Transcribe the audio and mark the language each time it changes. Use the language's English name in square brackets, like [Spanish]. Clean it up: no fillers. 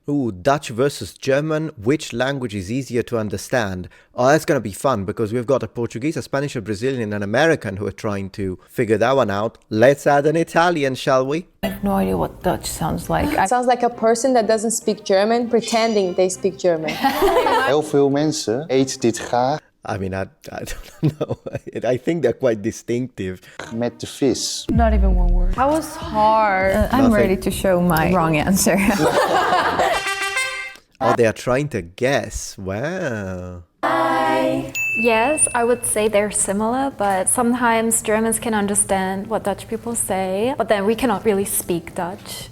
[English] Ooh, Dutch versus German. Which language is easier to understand? Oh, that's going to be fun because we've got a Portuguese, a Spanish, a Brazilian, and an American who are trying to figure that one out. Let's add an Italian, shall we? I have no idea what Dutch sounds like. It sounds like a person that doesn't speak German pretending they speak German. [Dutch] Heel veel mensen eten dit graag [English] I mean, I don't know. I think they're quite distinctive. [Dutch] met de vis. [English] Not even one word. That was hard. I'm Nothing. ready to show my wrong answer. Oh, they are trying to guess. Wow. Yes, I would say they're similar, but sometimes Germans can understand what Dutch people say, but then we cannot really speak Dutch.